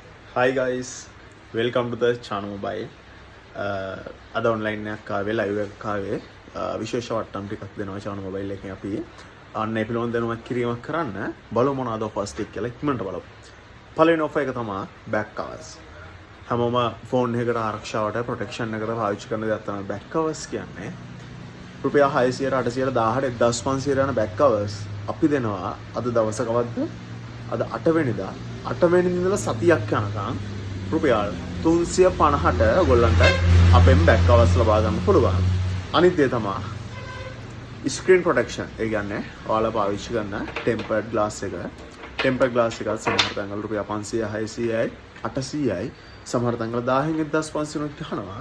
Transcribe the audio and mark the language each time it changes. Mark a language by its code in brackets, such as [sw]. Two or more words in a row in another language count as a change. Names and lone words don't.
[en] Hi guys, welcome to the Chanu Mobile. [si] අද ඔන්ලයින් එකක් ආවේ ලයිව් එකක් ආවේ විශේෂ වට්ටම් ටිකක් දෙනවා Chanu Mobile එකෙන් අපි අන්න ඒ පිළිබඳව දැනුවත් කිරීමක් කරන්න බලමු මොනවාද offers ටික කියලා ඉක්මනට බලමු. පළවෙනි offer එක තමයි [en] back covers. [si] හැමෝම ෆෝන් එකකට ආරක්ෂාවට protection එකට පාවිච්චි කරන දේක් තමයි [en] back covers [si] කියන්නේ. රුපියල් 600 800 1000 1500 යන [en] back covers [si] අපි දෙනවා අද දවසකවත්ද අද 8 වෙනිදා 8 වෙනිදා ඉඳලා සතියක් යනකම් රුපියල් 350ට ඔයගොල්ලන්ට අපෙන් [en] back covers [si] ලබා ගන්න පුළුවන්. අනිත් දේ තමයි [en] screen protection. [si] ඒ කියන්නේ ඔයාලා පාවිච්චි කරන [en] tempered glass [si] එක. [en] tempered glass [si] එක සමහර තැන්වල රුපියල් 500 600යි 800යි සමහර තැන්වල 1000න් 1500ක් ගන්නවා.